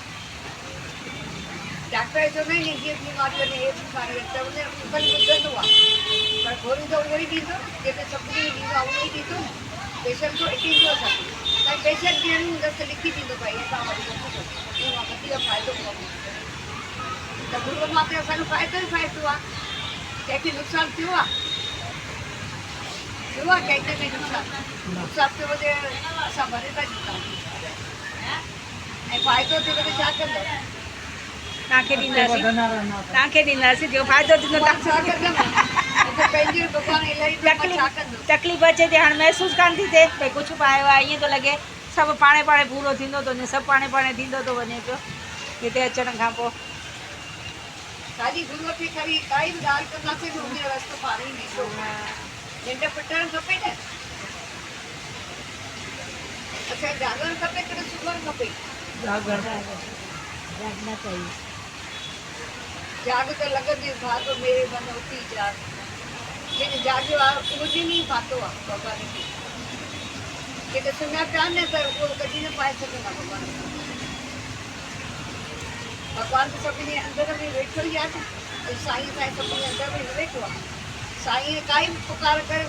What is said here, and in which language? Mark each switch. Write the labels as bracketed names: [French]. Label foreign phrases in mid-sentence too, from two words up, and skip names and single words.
[Sindhi] डॉक्टर जो न जीअं बीमारी वञे हे बीमारी वञे त उन कल ॿुधंदो आहे पर गोरी त उहो ई ॾींदो न जेके सभिनी खे ॾींदो आहे उहो ई ॾींदो न पेशेंट खे ॾींदो असांखे त पेशेंट ॾियणी हूंदसि त लिखी ॾींदो भाई तव्हां वरी वठो उहो वधीक फ़ाइदो पवंदो त गुरूअ मां त असांजो फ़ाइदो ई फ़ाइदो आहे कंहिंखे नुक़सानु थियो आहे [Hindi] कहते में नुकसान तो [Sindhi] वजह असां भरे था ॾींदा ऐं फ़ाइदो थियो त छा कंदो तव्हांखे ॾींदासीं जो फ़ाइदो थींदो छा कंदो पंहिंजे भॻवान इलाही छा कंदो तकलीफ़ अचे थी हाणे महसूसु कान थी थिए भई कुझु पायो आहे ईअं थो लॻे सभु पाणे पाणे पूरो थींदो थो वञे सभु पाणे पाणे थींदो थो वञे पियो हिते अचण खां पोइ साॼी गुरूअ खे खरी काई बि ॻाल्हि कंदासीं त उनजो रस्तो पाणे ई वेंदो निंड फिटणु खपे न असांखे जागरणु खपे की सुम्हणु खपे [Hindi] जागना चाहिए [Sindhi] जाग त लॻंदी भाग मेरे मन उथी जाग जेके जाॻियो आहे उहो जिन ई पातो आहे भॻवान खे जेके सुम्हिया पिया न त उहो कॾहिं न पाए सघंदा भॻवान भॻवान त सभिनी अंदरि में वेठो ई आहे न साईं साईं सभिनी अंदरि में न वेठो आहे साईं काई बि पुकार करे